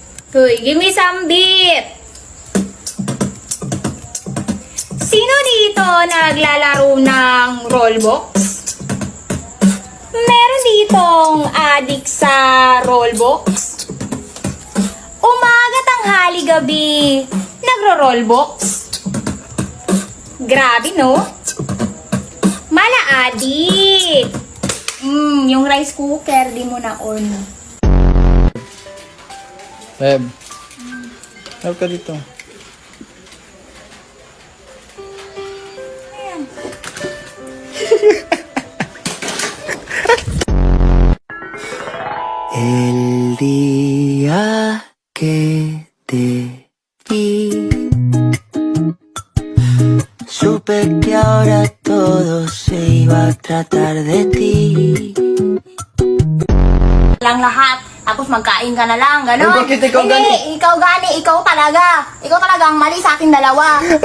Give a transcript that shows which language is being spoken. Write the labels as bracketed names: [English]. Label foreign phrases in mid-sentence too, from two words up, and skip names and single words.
[Filipino] Hoy, [English] give me some beat! [Filipino] Sino dito naglalaro ng rollbox? Meron ditong adik sa rollbox? Umaga, tanghali, gabi, nagro-rollbox? Grabe, no? Mala adik! Yung [English] rice cooker, [Filipino] di mo na on. Beb, help ka dito. Ayan. [Spanish] El día que te vi, supe que ahora todo se iba a tratar de ti. [Filipino] Lang lahat. Tapos magkain ka na lang, gano'n? Ay, bakit ikaw Hindi, gani? ikaw gani, ikaw talaga. Ikaw talaga ang mali sa ating dalawa.